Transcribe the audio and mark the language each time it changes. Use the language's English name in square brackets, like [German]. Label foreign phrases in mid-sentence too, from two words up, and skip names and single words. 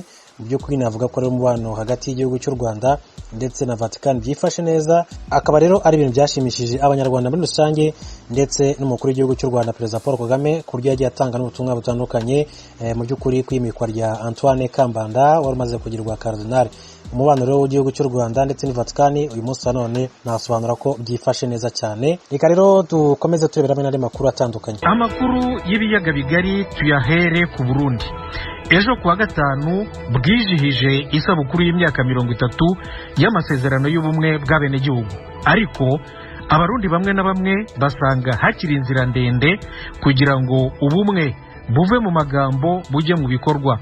[Kinyarwanda] Byo kuri navuga ko ari umubano hagati y'igihugu cy'u Rwanda ndetse na Vatican byifashe neza, akaba rero ari ibintu byashimishije abanyarwanda muri rusange ndetse n'umukuru w'igihugu cy'u Rwanda Perezida Paul Kagame kurya yagiye atanga n'ubutumwa butandukanye. Mu by'ukuri kwimikwa rya Antoine Kambanda wari umaze kugirwa cardinal. Umubano rero w'igihugu cy'u Rwanda ndetse ni Vatican uyu munsi none nasobanura ko byifashe neza cyane. Reka rero dukomeze tureberamo n'andi makuru atandukanye. Amakuru y'ibiyaga bigari tuyahere ku Burundi. Ejo kuwa gatanu bwijihije isabukuru y'imyaka 30 y'amasezerano y'ubumwe bw'abenegihugu, ariko abarundi bamwe na bamwe basanga hakiri inzira ndende kugira ngo ubumwe buve mu magambo bujye mu bikorwa.